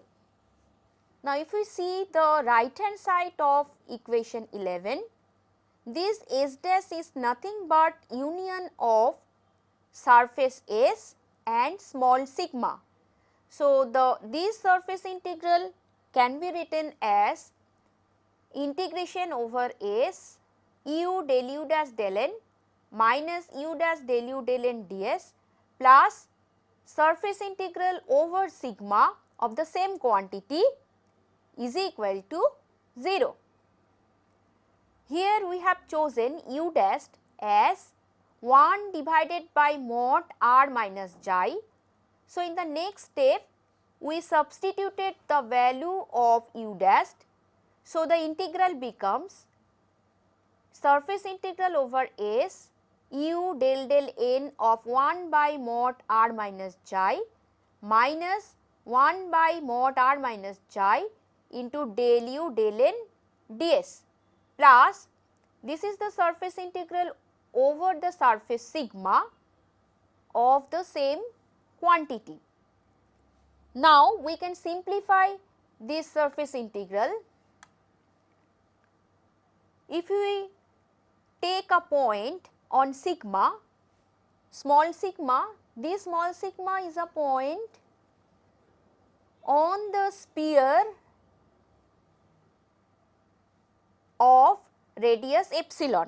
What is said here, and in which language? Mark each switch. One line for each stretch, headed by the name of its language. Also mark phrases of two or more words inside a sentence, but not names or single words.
English: Now if we see the right hand side of equation 11, this S dash is nothing but union of surface S and small sigma. So this surface integral can be written as integration over S U del U dash del n minus U dash del U del n ds plus surface integral over sigma of the same quantity is equal to 0. Here we have chosen U dash as 1 divided by mod R minus Chi. So in the next step we substituted the value of U dash. So the integral becomes surface integral over S U del del n of 1 by mod R minus Chi minus 1 by mod R minus Chi into del U del n ds plus this is the surface integral over the surface sigma of the same quantity. Now we can simplify this surface integral. If we take a point on sigma, small sigma, this small sigma is a point on the sphere of radius epsilon.